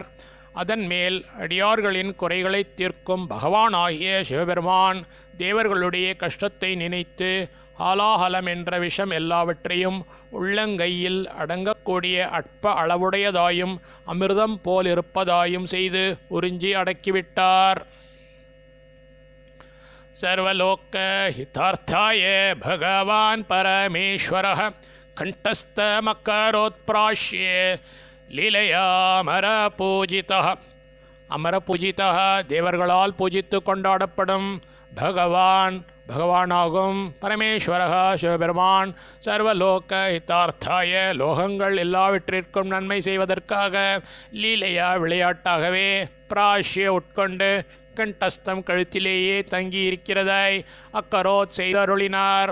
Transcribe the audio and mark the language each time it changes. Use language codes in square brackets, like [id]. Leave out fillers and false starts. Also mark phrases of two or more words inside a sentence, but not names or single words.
[ta] அதன் மேல் அடியார்களின் குறைகளை தீர்க்கும் பகவானாகிய சிவபெருமான் தேவர்களுடைய கஷ்டத்தை நினைத்து ஹாலாஹலம் என்ற விஷம் எல்லாவற்றையும் உள்ளங்கையில் அடங்கக்கூடிய அற்ப அளவுடையதாயும் அமிர்தம் போல் இருப்பதாயும் செய்து உறிஞ்சி அடக்கிவிட்டார். [sa] सर्वलोक हितार्थाय भगवान् परमेश्वरः कंठस्थमकरोत्प्राश्य लीलया अमरपूजितः. [ta] அமரபூஜிதா தேவர்களால் பூஜித்து கொண்டாடப்படும் பகவான் பகவானாகும் பரமேஸ்வரக சிவபெருமான் [sa] सर्वलोक हितार्थाय [ta] லோகங்கள் எல்லாவற்றிற்கும் நன்மை செய்வதற்காக லீலையா விளையாட்டாகவே பிராஷ்ய உட்கொண்டு கண்டஸ்தம் கழுத்திலேயே தங்கி இருக்கிறதாய் அக்கரோத் செய்தருளினார்.